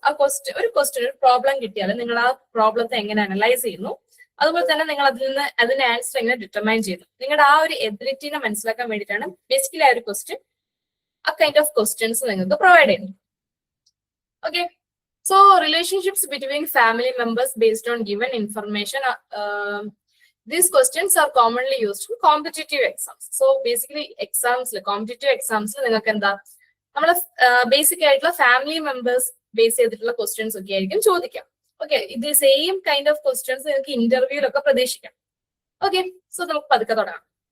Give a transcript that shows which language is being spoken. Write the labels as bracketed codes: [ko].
[ml] ആ ഒരു പ്രോബ്ലം കിട്ടിയാൽ നിങ്ങൾ ആ പ്രോബ്ലത്തെ എങ്ങനെ അനലൈസ് ചെയ്യുന്നു, അതുപോലെ തന്നെ നിങ്ങൾ അതിന്റെ ആൻസർ എങ്ങനെ ഡിറ്റർമൈൻ ചെയ്യുന്നു, നിങ്ങളുടെ ആ ഒരു എബിലിറ്റിനെ മനസ്സിലാക്കാൻ വേണ്ടിയിട്ടാണ് ബേസിക്കലി ആ ഒരു ക്വസ്റ്റ്യൻ, ആ കൈൻഡ് ഓഫ് ക്വസ്റ്റ്യൻസ് നിങ്ങൾക്ക് പ്രൊവൈഡ് ചെയ്യുന്നു. [en] Okay, so relationships between family members based on given information. These questions are commonly used in competitive exams. [ml] So basically competitive എക്സാംസിൽ നിങ്ങൾക്ക് എന്താ നമ്മളെ ബേസിക് ആയിട്ടുള്ള ഫാമിലി മെമ്പേഴ്സ് ബേസ് ചെയ്തിട്ടുള്ള ക്വസ്റ്റ്യൻസ് ഒക്കെ ആയിരിക്കും ചോദിക്കാം. ഓക്കെ, ഇത് സെയിം കൈൻഡ് ഓഫ് ക്വസ്റ്റ്യൻസ് നിങ്ങൾക്ക് ഇന്റർവ്യൂലൊക്കെ പ്രതീക്ഷിക്കാം. ഓക്കെ, സോ നമുക്ക് പതുക്കെ തുടങ്ങാം.